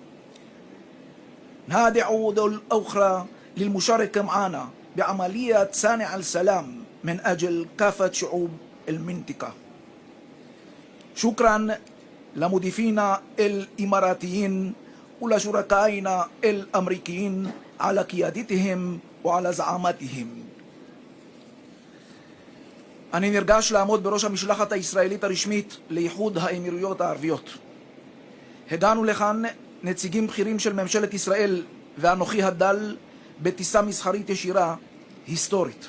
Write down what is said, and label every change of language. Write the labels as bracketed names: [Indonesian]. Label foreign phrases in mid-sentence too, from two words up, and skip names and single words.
[Arabic] ندعو دول أخرى للمشاركة معنا بعملية صانع السلام من أجل كافة شعوب المنطقة. شكرا لمضيفينا الإماراتيين ولشركائنا الأمريكيين على قيادتهم وعلى زعامتهم. [Hebrew] אני נרגש לעמוד בראש המשלחת הישראלית הרשמית לאיחוד האמירויות הערביות. הגענו לכאן נציגים בכירים של ממשלת ישראל ואנוכי הדל בטיסה מסחרית ישירה היסטורית.